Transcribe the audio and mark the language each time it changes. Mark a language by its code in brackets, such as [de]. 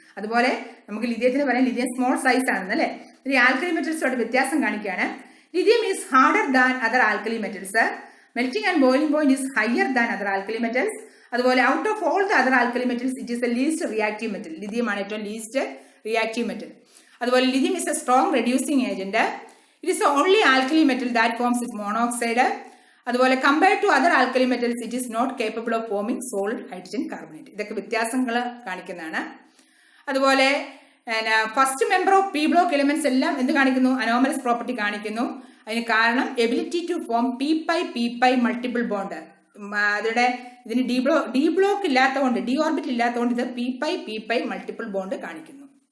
[ml] അതുപോലെ നമുക്ക് ലിഥിയത്തിന് പറയാം ലിഥിയം സ്മോൾ സൈസ് ആണെന്ന് അല്ലേ. ഈ ആൽക്കലി മെറ്റൽസോട് വ്യത്യാസം കാണിക്കുകയാണ്. [en] Lithium is harder than other alkali metals. Melting and boiling point is higher than other alkali metals. [ml] അതുപോലെ [en] Out of all the other alkali metals it is a least reactive metal. [ml] ലിഥിയമാണ് ഏറ്റവും [en] Least reactive metal. അതുപോലെ lithium is a strong reducing agent. It is the only alkali metal that forms its monoxide. [ml] അതുപോലെ [en] compared to other alkali metals, it is not capable of forming solid hydrogen carbonate. [ml] ഇതൊക്കെ വ്യത്യാസങ്ങൾ കാണിക്കുന്നതാണ്. അതുപോലെ [en] first member of P block elements [ml] എല്ലാം എന്ത് കാണിക്കുന്നു? Anomalous property കാണിക്കുന്നു. അതിന് കാരണം ability to form P multiple bond. അതിവിടെ ഇതിന് ഡി ബ്ലോക്ക് ഇല്ലാത്തതുകൊണ്ട്, ഡി ഓർബിറ്റ് ഇല്ലാത്തതുകൊണ്ട് ഇത് പി മൾട്ടിപ്പിൾ ബോണ്ട് കാണിക്കുന്നു.